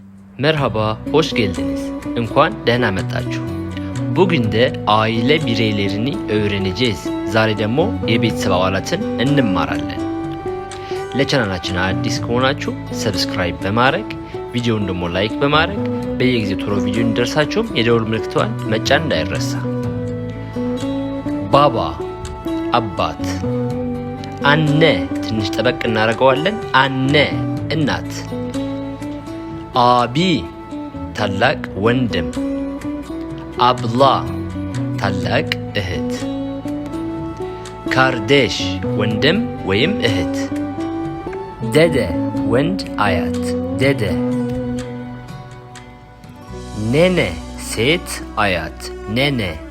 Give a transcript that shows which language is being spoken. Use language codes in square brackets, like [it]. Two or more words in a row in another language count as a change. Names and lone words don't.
[tr] Merhaba, hoş geldiniz. [am] Enኳን ደህና መጣችሁ. [tr] Bugün de aile bireylerini öğreneceğiz. [am] ዛሬ ደግሞ የቤተሰብ አባላትን እንማራለን። ለቻናላችን አዲስ ከሆናችሁ ሰብስክራይብ በማድረግ ቪዲዮውን ደግሞ ላይክ በማድረግ በየጊዜው ቶሎ ቪዲዮ እንዲደርሳችሁ የደወል ምልክቷን መጫን እንዳይረሳ። ባባ አባት፣ አነ ትንሽ ጠበቅ እናደርገዋለን። አነ እናት፣ አቢ ታላቅ ወንድም፣ አብላ ታላቅ እህት፣ ካርዴሽ ወንድም ወይም እህት፣ ደደ ወንድ አያት ደደ፣ ኔነ ሴት አያት ኔነ፣